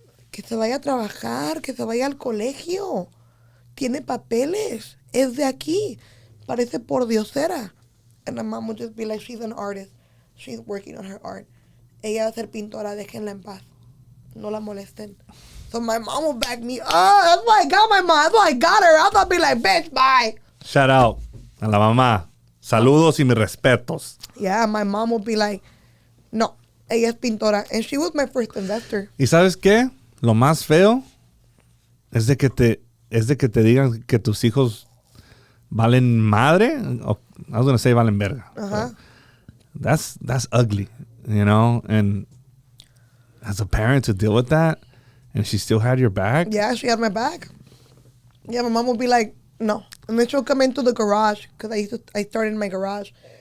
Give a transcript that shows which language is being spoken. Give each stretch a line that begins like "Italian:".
Spanish: Que se vaya a trabajar, que se vaya al colegio. Tiene papeles, es de aquí, parece pordiosera.
English: And my mom would just be like, she's an artist. She's working on her art.
Spanish: Ella va a ser pintora, déjenla en paz. No la molesten.
English: So my mom will back me up. That's why I got my mom. That's why I got her. Else I'll be like, bitch, bye. Shout out
Spanish: a la mamá. Saludos y mis respetos.
English: Yeah, my mom will be like,
Spanish: no, ella es pintora.
English: And she was my first investor.
Spanish: ¿Y sabes qué? Lo más feo es de que te digan que tus hijos valen madre.
English: I was going to say
Spanish: valen verga. Uh-huh.
English: That's ugly, And as a parent to deal with that, and she still had your back. Yeah, she had my back. Yeah, my mom would be like, no. And then she'll come into the garage, because I started in my garage.